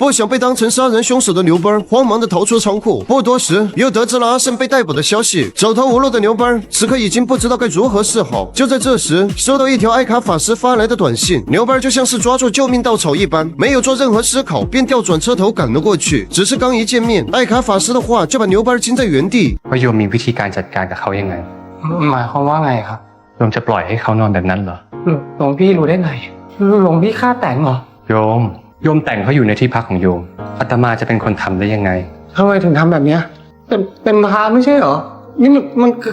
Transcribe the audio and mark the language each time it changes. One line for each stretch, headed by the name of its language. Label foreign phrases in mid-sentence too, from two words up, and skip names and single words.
Chinese: 不想被当成杀人凶手的牛班慌忙的逃出仓库，不多时又得知了阿胜被逮捕的消息。走投无路的牛班此刻已经不知道该如何是好。就在这时，收到一条艾卡法师发来的短信，牛班就像是抓住救命稻草一般，没有做任何思考，便调转车头赶了过去。只是刚一见面，艾卡法师的话就把牛班惊在原地。
Thai: ว่าโยมมีวิธีการจัดการกับเขายังไง หมายความว่าไงครับ โยมจะปล่อยให้เขานอนแบบนั้นเหรอ หลวงพี่รู้ได้ไงหลวงพี่ฆ่าแต่งเหรอ โยมแต่งเขาอยู่ในที่พักของโยมอาตมาจะเป็นคนทำได้ยังไง ทำไมถึงทำแบบเนี้ยเป็นพระไม่ใช่เหรอนี่มันคือ